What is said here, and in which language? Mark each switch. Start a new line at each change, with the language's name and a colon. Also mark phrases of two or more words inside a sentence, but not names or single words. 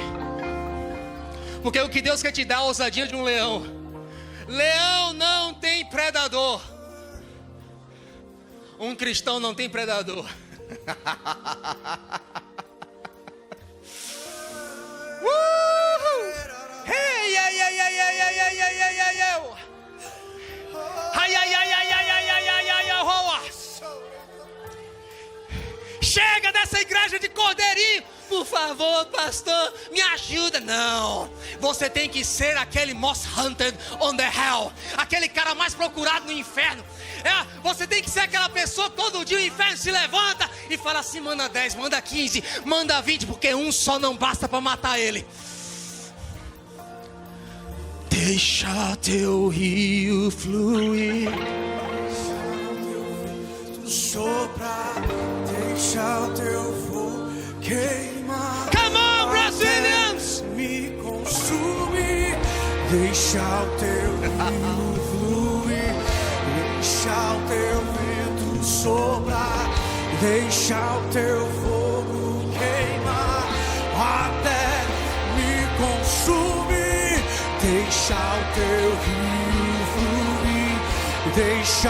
Portuguese: Porque o que Deus quer te dar é a ousadia de um leão. Leão não tem predador. Um cristão não tem predador.
English: Hey, yeah, yeah, yeah, yeah, yeah, yeah, yeah, yeah, yeah, yeah. Ai, ai, ai, ai, ai, ai, ai, ai, ai, ai, roa.
Portuguese: Chega dessa igreja de cordeirinho. Por favor, pastor, me ajuda. Não, você tem que ser aquele
English: most hunted on the hell,
Portuguese: aquele cara mais procurado no inferno. Você tem que ser aquela pessoa que todo dia o inferno se levanta e fala assim: manda 10, manda 15, manda 20, porque um só não basta para matar ele. Deixa teu rio fluir, sopra, deixa o teu fogo queimar.
English: Come on, Brazilians!
Portuguese: Me consumir, deixa o teu rio fluir, deixa o teu vento soprar, deixa o teu fogo queimar, até me consumir, deixa o teu rio fluir, deixa